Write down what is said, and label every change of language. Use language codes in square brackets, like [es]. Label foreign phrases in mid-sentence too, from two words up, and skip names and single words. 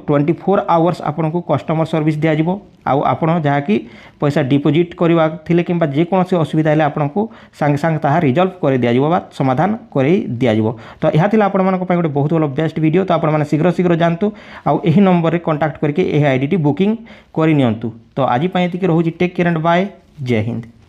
[or] 24 आवर्स ଆପଣଙ୍କୁ [en] customer service [or] ଦିଆ ଯିବ। ଆଉ ଆପଣ ଯାହା କି ପଇସା ଡିପୋଜିଟ କରିବା ଥିଲେ କିମ୍ବା ଯେ କୌଣସି ଅସୁବିଧା ହେଲେ ଆପଣଙ୍କୁ ସଙ୍ଗେ ସଙ୍ଗ ତାହା ରିଜଲଭ କରେ ଦିଆ ଯିବ ବା ସମାଧାନ କରେ ଦିଆ ଯିବ। ତ ଏହା ଥିଲା ଆପଣ ମାନଙ୍କ ପାଇଁ ଗୋଟେ ବହୁତ ଭଲ [en] best video. [or] । ତ ଆପଣ ମାନେ ଶୀଘ୍ର ଜାଣନ୍ତୁ ଆଉ ଏହି ନମ୍ବର ରେ କଣ୍ଟାକ୍ଟ କରିକେ ଏହି ଆଇଡି ଟି ବୁକିଂ କରି ନିଅନ୍ତୁ। ତ ଆଜି ପାଇଁ ଏତିକି ରହୁଛି। [en] take care and bye. [or] ଜୟ ହିନ୍ଦ।